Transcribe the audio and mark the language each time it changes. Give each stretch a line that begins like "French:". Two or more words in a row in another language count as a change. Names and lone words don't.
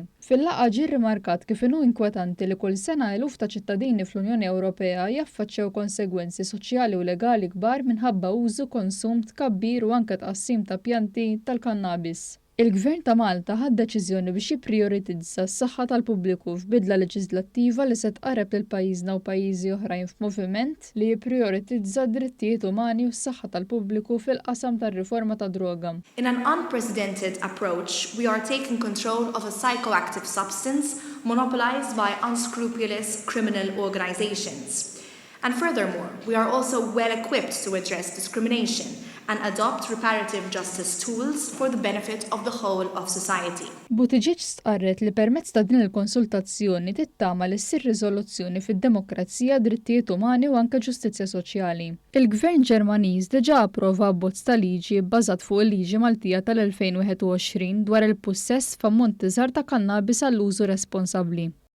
Maltese: Fil-laqgħa ġie rrimarkat kif inhu inkwetanti li kull sena eluf ta' ċittadini fl-Unjoni Ewropea jaffaċċjaw konsegwenzi soċjali u legali kbar minħabba użu, konsum, tkabbir u anke tqassim ta' pjanti tal-kannabis. Il-Gvern ta' Malta ħadd deċiżjoni biex jipprioritizza s-saħħa tal-pubbliku f'bidla leġislattiva li se tqarreb lil pajjiżna u pajjiżi oħrajn f'moviment li jipprioritizza d-drittijiet umani u s-saħħa tal-pubbliku fil-qasam tar-riforma tad-droga.
English: In an unprecedented approach, we are taking control of a psychoactive substance monopolized by unscrupulous criminal organizations. And furthermore, we are also well equipped to address discrimination and adopt reparative justice tools for the benefit of the whole of society.
Maltese: Buttigieg stqarret li permezz ta' din il-konsultazzjoni tittama li ssir riżoluzzjoni fid-demokrazija, drittijiet umani u anke ġustizzja soċjali. Il-Gvern Ġermaniż diġà approva abbozz ta' liġi bbażat fuq il-liġi Maltija tal-2021 dwar il-possess f'ammonti żgħar ta' kannabis għall-użu responsabbli.